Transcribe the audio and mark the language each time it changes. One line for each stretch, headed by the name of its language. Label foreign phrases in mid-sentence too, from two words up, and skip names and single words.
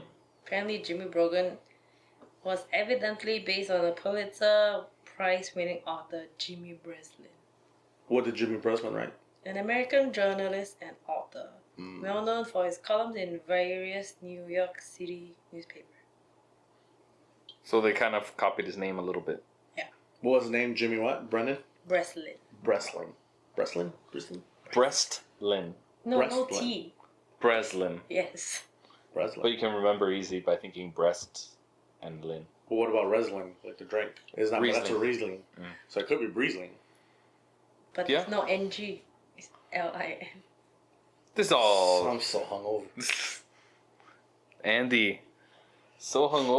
English: Apparently, Jimmy Brogan was evidently based on a Pulitzer Prize-winning author, Jimmy Breslin, What did Jimmy Breslin write? an American journalist and author, well known for his columns in various New York City newspapers. So they kind of copied his name a little bit. What was his name? Jimmy what? Brennan? Breslin. Breslin. Breslin? Breslin? Breslin. No, no Breslin. T. Breslin. Yes. Breslin. But you can remember easy by thinking breasts and lin. But what about Riesling, like the drink? It's not, that's a Riesling. Riesling. So it could be Riesling. But Yeah. it's no NG. It's LIN. This all I'm so hungover. Andy. So hungover?